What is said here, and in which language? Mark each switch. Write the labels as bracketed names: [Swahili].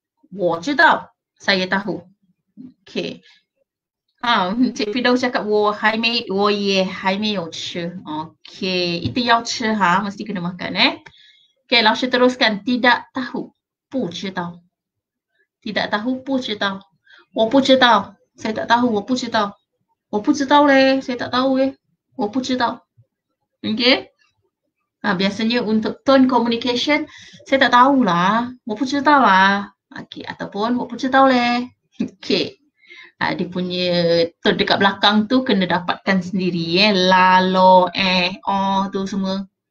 [Chinese] 我知道 [Malay] saya tahu. Okey. Cik Firdaus cakap [Chinese] 我也还没有吃. [Malay] Okey, itu [Chinese] 要吃 [Malay] mesti kena makan Okey, Laushe teruskan tidak tahu, [Chinese] 不知道. [Malay] Tidak tahu, [Chinese] 不知道. 我不知道 [Malay] saya tak tahu, [Chinese] 我不知道. 我不知道 leh, [Malay] saya tak tahu [Chinese] 我不知道. Okey. [Malay] Biasanya untuk tone communication, saya tak tahulah, [Chinese] 我不知道啦. [Malay] Okey, ataupun [Chinese] 我不知道 [Malay] leh. Okey. Dia punya tone dekat belakang tu kena dapatkan sendiri la, lo, tu semua.